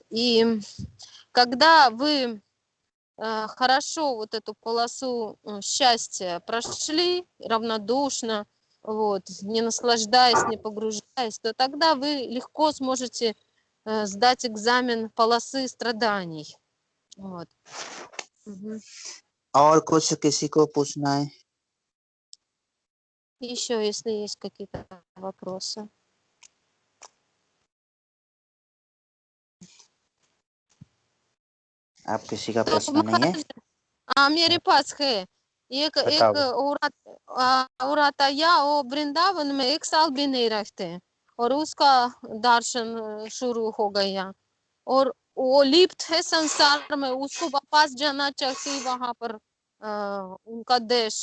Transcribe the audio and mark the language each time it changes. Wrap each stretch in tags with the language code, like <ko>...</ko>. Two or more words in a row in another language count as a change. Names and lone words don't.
<ru>И когда вы хорошо вот эту полосу счастья прошли равнодушно, вот, не наслаждаясь, не погружаясь, то тогда вы легко сможете сдать экзамен полосы страданий. Вот. Мгм.</ru> <hi>और कुछ किसी को पूछना है?</hi> <ru>Еще, если есть какие-то вопросы.</ru> <hi>आप किसी का तो प्रश्न नहीं है? महाराज, मेरे पास है एक बताओ। औरत आया, वो वृंदावन में 1 साल भी नहीं रहते और उसका दर्शन शुरू हो गया और वो लिप्त है संसार में, उसको वापस जाना चाहिए वहां पर उनका देश।</hi>